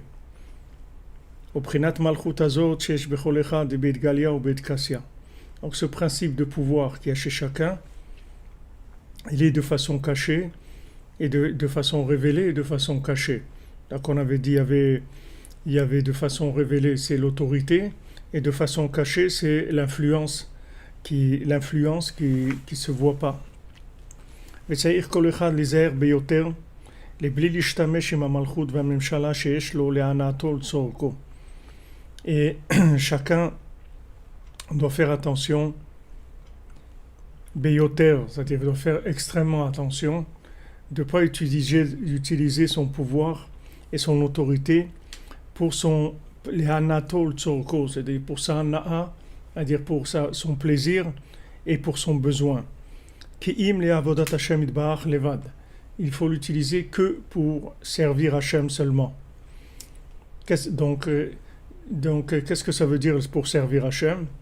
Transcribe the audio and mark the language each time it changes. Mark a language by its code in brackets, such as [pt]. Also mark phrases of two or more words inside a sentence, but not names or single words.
[fr] Donc ce principe de pouvoir qu'il y a chez chacun, il est de façon cachée et de façon révélée et de façon cachée. Donc on avait dit il y avait de façon révélée, c'est l'autorité, et de façon cachée, c'est l'influence qui se voit pas. [he] וצריך כל אחד להיזהר ביותר לבלי להשתמש עם המלכות והממשלה שיש לו להנאתו לצורכו. [fr] Et chacun doit faire attention ביותר, c'est-à-dire doit faire extrêmement attention de ne pas utiliser son pouvoir et son autorité pour son [he] להנאתו לצורכו, [fr] c'est-à-dire pour sa hana'a, c'est-à-dire pour son plaisir et pour son besoin. Il faut l'utiliser que pour servir Hachem seulement. Donc, qu'est-ce que ça veut dire pour servir Hachem?